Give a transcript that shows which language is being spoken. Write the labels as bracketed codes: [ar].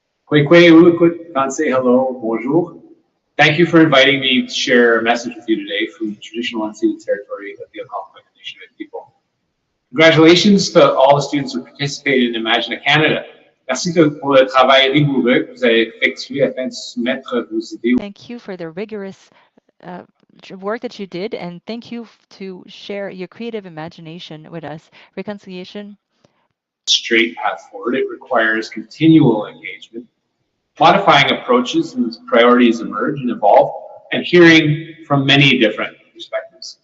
[en] Kwekwe, can't say hello, bonjour. Thank you for inviting me to share a message with you today from the traditional unceded territory of the Algonquin Nation people. Congratulations to all the students who participated in Imagine Canada. [fr] Merci pour le travail rigoureux que vous avez effectué afin de soumettre vos idées. [en] Thank you for the rigorous work that you did, and thank you to share your creative imagination with us. Reconciliation. Straight path forward. It requires continual engagement, modifying approaches as priorities emerge and evolve, and hearing from many different perspectives.